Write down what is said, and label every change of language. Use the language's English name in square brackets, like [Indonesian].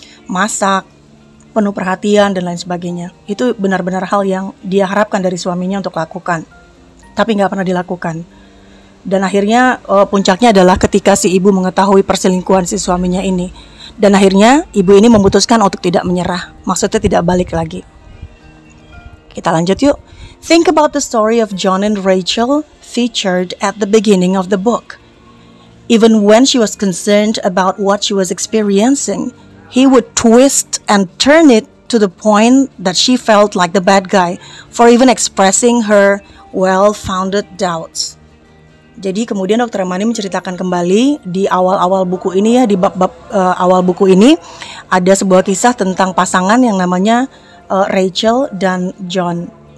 [Indonesian] Masak, penuh perhatian dan lain sebagainya. Itu benar-benar hal yang dia harapkan dari suaminya untuk lakukan, tapi gak pernah dilakukan. Dan akhirnya puncaknya adalah ketika si ibu mengetahui perselingkuhan si suaminya ini. Dan akhirnya ibu ini memutuskan untuk tidak menyerah, maksudnya tidak balik lagi. Kita lanjut yuk. [English] Think about the story of John and Rachel featured at the beginning of the book. Even when she was concerned about what she was experiencing, he would twist and turn it to the point that she felt like the bad guy for even expressing her well-founded doubts. [Indonesian] Jadi kemudian Dr. Ramani menceritakan kembali di awal-awal buku ini ya, di bab-bab awal buku ini ada sebuah kisah tentang pasangan yang namanya Rachel dan John.